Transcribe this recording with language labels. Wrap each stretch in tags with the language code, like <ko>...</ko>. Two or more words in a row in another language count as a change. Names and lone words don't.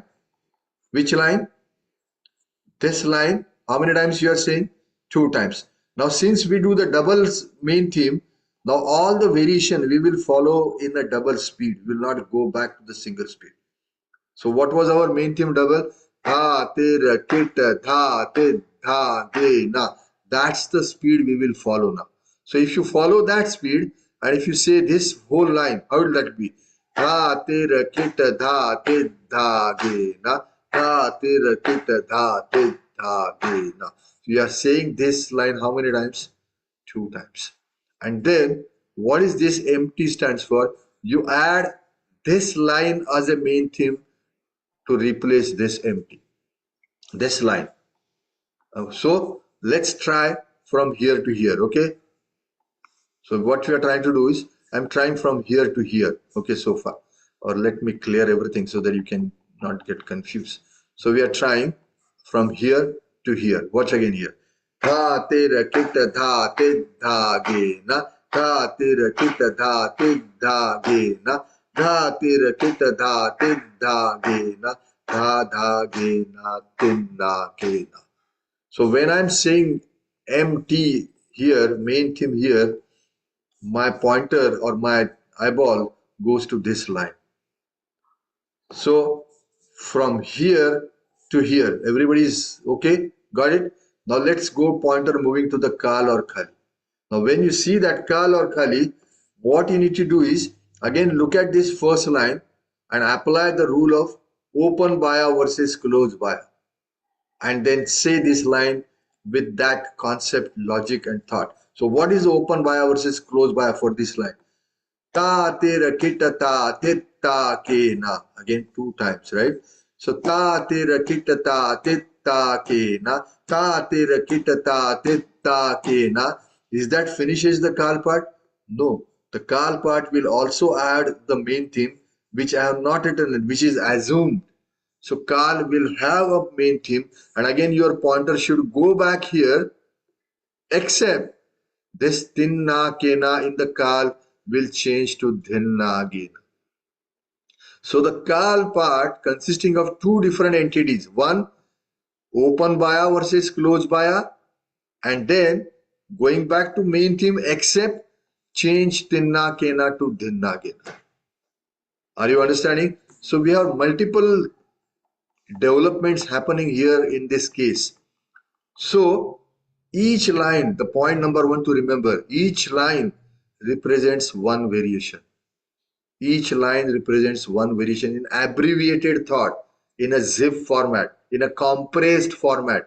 <en>Which line? This line. How many times you are saying? 2 times. Now since we do the doubles main theme, now all the variation we will follow in a double speed. We will not go back to the single speed. So what was our main theme double? Tha, tir, kit, tha, tir, tha, de, na. That's the speed we will follow now. So if you follow that speed and if you say this whole line, how will that be? Tha, tir, kit, tha, tir, tha, de, na. Tha, tir, kit, tha, tir, tha, de, na. So you are saying this line how many times? 2 times. And then what is this empty stands for? You add this line as a main theme to replace this empty, this line. So let's try from here to here, okay? So what we are trying to do is, I'm trying from here to here, okay, so far. Or let me clear everything so that you can not get confused. So we are trying from here to here. Watch again here. Tha tera kita tha tit tha ge na. Tha tera kita tha tit tha ge na. Tha tera kita tha tit tha ge na. Tha tha ge na tin na ge na. So when I'm saying MT here, main theme here, my pointer or my eyeball goes to this line. So from here to here, everybody's okay? Got it? Now let's go pointer moving to the Kal or Khali. Now when you see that Kal or Khali, what you need to do is, again look at this first line and apply the rule of open baya versus closed baya. And then say this line with that concept, logic and thought. So what is open baya versus closed baya for this line? Ta tera kita ta titta ke na. Again 2 times, right? So ta tera kita ta titta ke na. Ta tera kita ta titta ke na. Is that finishes the Kal part? No. The Kal part will also add the main theme, which I have not written, which is assumed. So Kal will have a main theme, and again your pointer should go back here, except this tinna kena in the Kal will change to dhinna gena. So the Kal part consisting of two different entities. One, open baya versus closed baya, and then going back to main theme except change tinna kena to dhinna kena. Are you understanding? So we have multiple developments happening here in this case. So each line, the point number one to remember, each line represents one variation. Each line represents one variation in abbreviated thought, in a zip format, in a compressed format.</en>